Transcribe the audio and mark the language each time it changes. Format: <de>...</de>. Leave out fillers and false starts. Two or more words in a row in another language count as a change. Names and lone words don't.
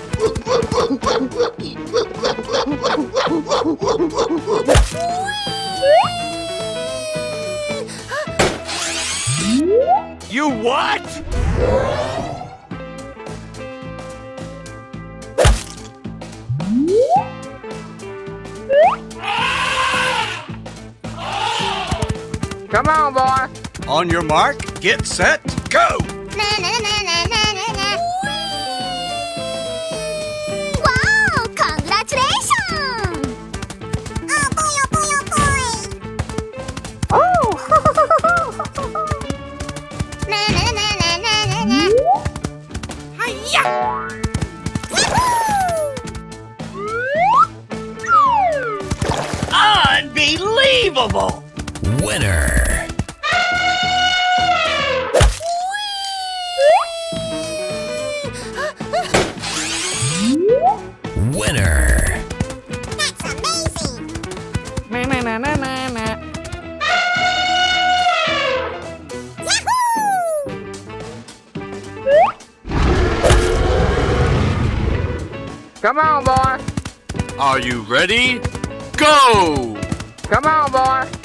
<en>You what? Come on, boy! On your mark, get set, go! Na na na na na na na. Wow! Congratulations! Oh boy, oh boy, oh boy! Oh! Na na na na na na na. Hi-ya! Unbelievable! Winner! Winner! That's amazing! Na na na na na na. Yahoo! Come on, boy! Are you ready? Go! Come on, boy!</en>